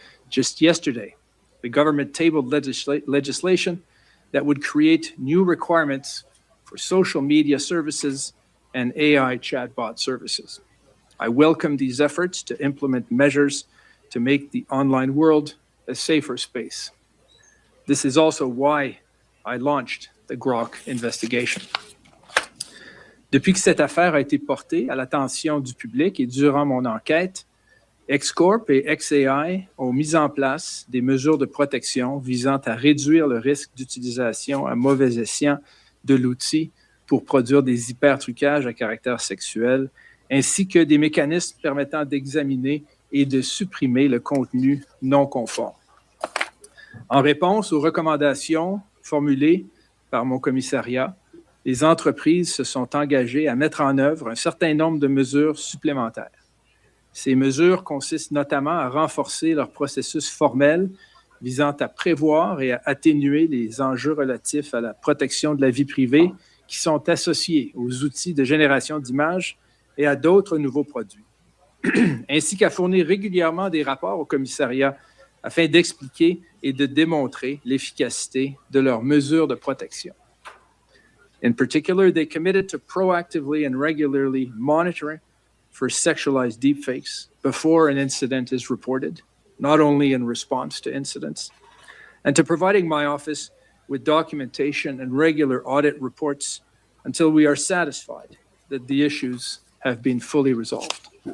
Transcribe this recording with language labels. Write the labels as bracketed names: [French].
[English] Just yesterday, the government tabled legislation that would create new requirements for social media services and AI chatbot services. I welcome these efforts to implement measures to make the online world a safer space. This is also why I launched the Grok investigation. [French] Depuis que cette affaire a été portée à l'attention du public et durant mon enquête, X Corp et XAI ont mis en place des mesures de protection visant à réduire le risque d'utilisation à mauvais escient de l'outil pour produire des hypertrucages à caractère sexuel, ainsi que des mécanismes permettant d'examiner et de supprimer le contenu non conforme. En réponse aux recommandations formulées par mon commissariat, les entreprises se sont engagées à mettre en œuvre un certain nombre de mesures supplémentaires. Ces mesures consistent notamment à renforcer leur processus formel visant à prévoir et à atténuer les enjeux relatifs à la protection de la vie privée qui sont associés aux outils de génération d'images et à d'autres nouveaux produits, ainsi qu'à fournir régulièrement des rapports au commissariat afin d'expliquer et de démontrer l'efficacité de leurs mesures de protection. [English] In particular, they committed to proactively and regularly monitoring for sexualized deepfakes before an incident is reported, not only in response to incidents, and to providing my office with documentation and regular audit reports until we are satisfied that the issues have been fully resolved.